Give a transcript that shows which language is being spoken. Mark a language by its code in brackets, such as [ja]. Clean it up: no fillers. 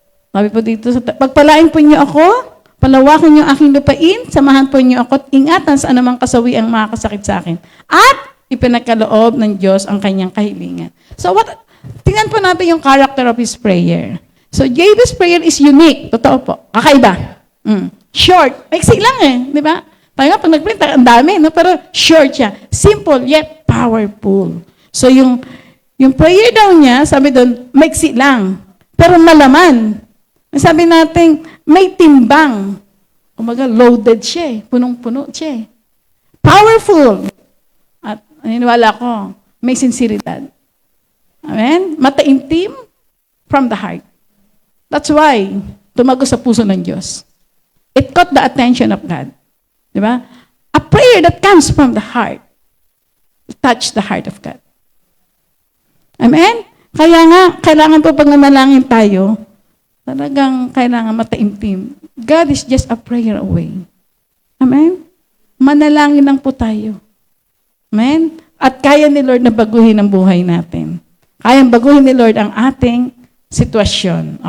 [tl] Sabi po dito, pagpalain po niyo ako, palawakin niyo aking lupain, samahan po niyo ako at ingatan sa anumang kasawi ang makakasakit sa akin. At ipinagkaloob ng Diyos ang kanyang kahilingan. So tingnan po natin yung [en] character of his prayer. So Jabez's prayer is unique. [tl] Totoo po. Kakaiba. Short. Maiksi lang eh. Di ba? Tayo nga, pag nag-print, ang dami. No? Pero [en] short siya. Simple yet powerful. [tl] So yung prayer daw niya, sabi doon, maiksi lang. Pero malaman. Sabi natin, may timbang. Kumaga, loaded siya eh. Punong-puno siya eh. Powerful. At naniniwala ko, may sinseridad. Amen? [en] Mataimtim from the heart. That's why, [tl] tumago sa puso ng Diyos. [en] It caught the attention of God. [tl] Di ba? [en] A prayer that comes from the heart touch the heart of God. Amen? [tl] Kaya nga, kailangan po pag nanalangin tayo, talagang kailangan mataimtim. [en] God is just a prayer away. [tl] Amen? Manalangin lang po tayo. Amen? At kaya ni Lord na baguhin ang buhay natin. Kayang baguhin ni Lord ang ating sitwasyon.